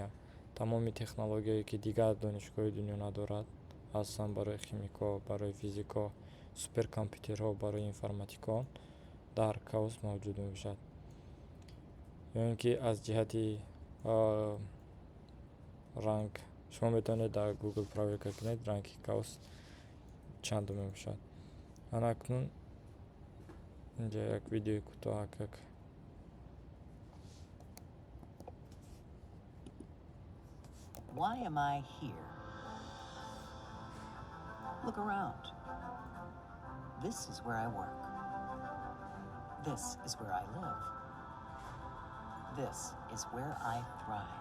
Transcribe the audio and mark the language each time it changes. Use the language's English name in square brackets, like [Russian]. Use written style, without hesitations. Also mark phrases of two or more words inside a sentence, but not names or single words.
[Tajik] тамоми технологияе ки дигар донишгоҳи дунё надорад, асосан барои химикҳо, барои физикҳо, суперкомпютерҳо, барои информатикон дар каус мавҷуд мебошад. ё ин ки аз ҷиҳати ранг шумо метавонед дар Google проверка кунед ранги каус чандум мебошад. акнун инҷа як видеои кӯтоҳак [English] Why am I here? Look around. This is where I work. This is where I live. This is where I thrive.